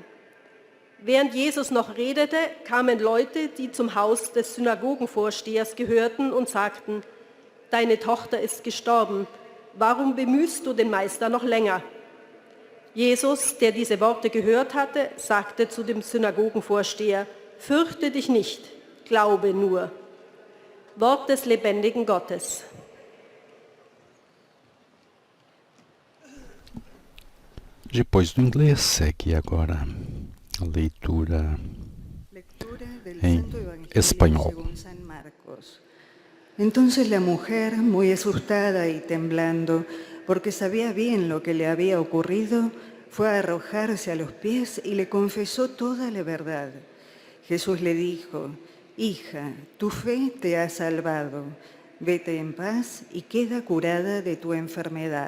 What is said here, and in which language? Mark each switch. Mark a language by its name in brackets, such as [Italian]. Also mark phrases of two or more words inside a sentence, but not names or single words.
[German] Während Jesus noch redete, kamen Leute, die zum Haus des Synagogenvorstehers gehörten und sagten, deine Tochter ist gestorben. Warum bemühst du den Meister noch länger? Jesus, der diese Worte gehört hatte, sagte zu dem Synagogenvorsteher, fürchte dich nicht, glaube nur. Wort des lebendigen Gottes. [Portuguese] Depois do inglês, segue agora a leitura em espanhol. [Spanish] Entonces la mujer, muy asustada y temblando, porque sabía bien lo que le había ocurrido, fue a arrojarse a los pies y le confesó toda la verdad. Jesús le dijo, hija, tu fe te ha salvado, vete en paz y queda curada de tu enfermedad.